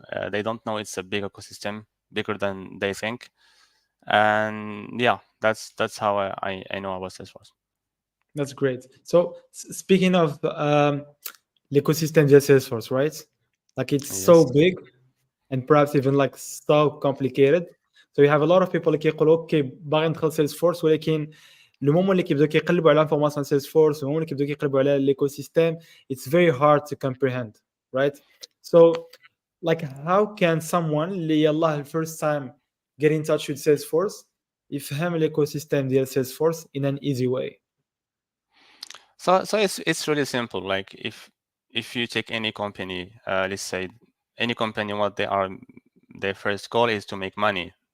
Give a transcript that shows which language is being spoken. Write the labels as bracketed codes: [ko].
[en] They don't know it's a big ecosystem, bigger than they think, and yeah, that's how I know about Salesforce. That's great. So speaking of [fr] l'ecosystem de [en] Salesforce, right? Like it's so Yes. big and perhaps even like so complicated. So you have a lot of people [ar] اللي كيقولوا اوكي باغي ندخل سيلز فورس ولكن لو مومون اللي كيبداو كيقلبوا على انفورماسيون سيلز فورس المومون اللي كيبداو كيقلبوا على الايكو سيستم [en] it's very hard to comprehend, right? So like how can someone [ar] اللي يلاه [en] first time get in touch with Salesforce [ar] يفهم الايكو سيستم ديال [en] Salesforce in an easy way? So it's really simple. Like if you take any company, let's say any company, what they are, their first goal is to make money.